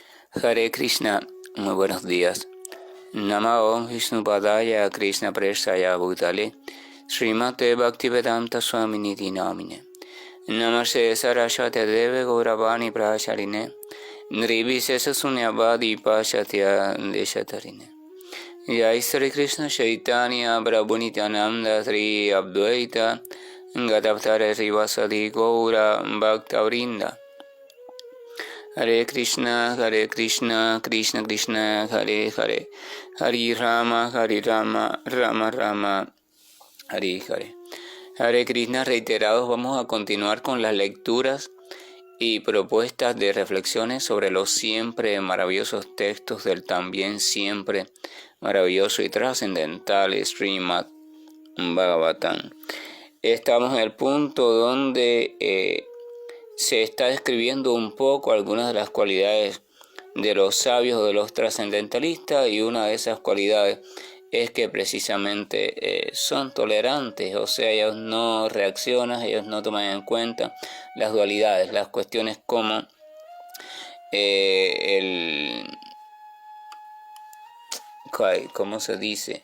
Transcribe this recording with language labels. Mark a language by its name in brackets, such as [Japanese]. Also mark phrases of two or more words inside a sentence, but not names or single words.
[Sanskrit] Hare Krishna, [Spanish] muy buenos días. [Sanskrit] Namo Vishnupadaya Krishna Prestaya Bhutale Srimate Bhaktivedanta Swaminiti Namine Namaste Saraswate Deve Gauravani Pracharine Nirvishesha Sunyavadi Pashatya Deshatarine Jai Sri Krishna Chaitanya Prabhu Nityananda Sri Advaita Gadavtara Srivasadi Gaura Bhaktavrinda Hare Krishna, Krishna Krishna, Hare Hare, Hare Rama, Rama Rama, Hare Hare. Hare Krishna [Spanish] reiterados, vamos a continuar con las lecturas y propuestas de reflexiones sobre los siempre maravillosos textos del también siempre maravilloso y trascendental Srimad Bhagavatam. Estamos en el punto donde se está describiendo un poco algunas de las cualidades de los sabios o de los trascendentalistas, y una de esas cualidades es que precisamente son tolerantes, o sea, ellos no reaccionan, ellos no toman en cuenta las dualidades, las cuestiones como ¿cómo se dice?